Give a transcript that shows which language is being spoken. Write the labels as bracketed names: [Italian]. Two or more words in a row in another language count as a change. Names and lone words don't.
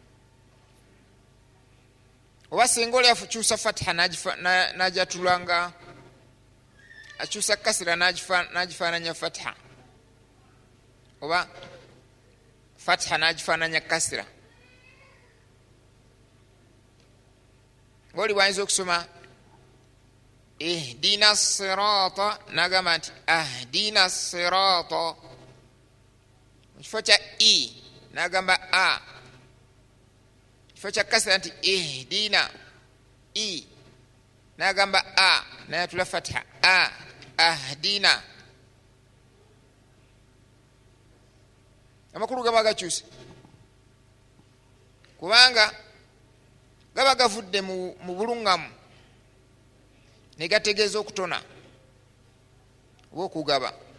[Ganda] Oba singa oli akyusa fatiha n'ajatulanga, akyusa kasira n'agifaananya fatiha, oba fatiha n'agifaananya kasira, ng'oli bw'ayinza okusoma [Arabic] اهدنا صراط [Ganda] nagamba nti [Arabic] أهدنا صراط. [Ganda] Mukifo kya i nagamba a. Kifo kya kasra nti ihdina i nagamba a nayatula fatha a ahdina. Amakulu gaba gakyuse kubanga gaba gavudde mu bulungamu negategeeza okutona oba okugaba.